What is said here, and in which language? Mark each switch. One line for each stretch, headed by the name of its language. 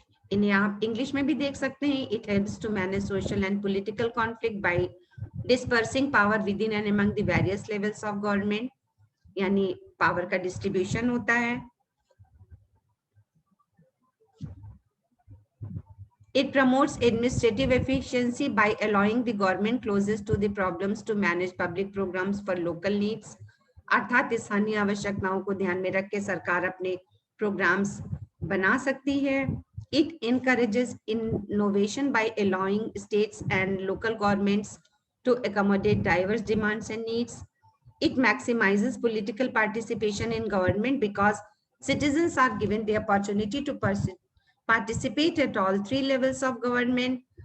Hindi: इन्हें आप इंग्लिश में भी देख सकते हैं।
English: it helps to manage social and political conflict by dispersing power within and among the various levels of government,
Hindi: यानी पावर का डिस्ट्रीब्यूशन होता है।
English: It promotes administrative efficiency by allowing the government closest to the problems to manage public programs for local needs.
Hindi: अर्थात स्थानीय आवश्यकताओं को ध्यान में रख के सरकार अपने प्रोग्राम्स बना सकती है।
English: It encourages innovation by allowing states and local governments to accommodate diverse demands and needs. It maximizes political participation in government because citizens are given the opportunity to participate at all three levels of government.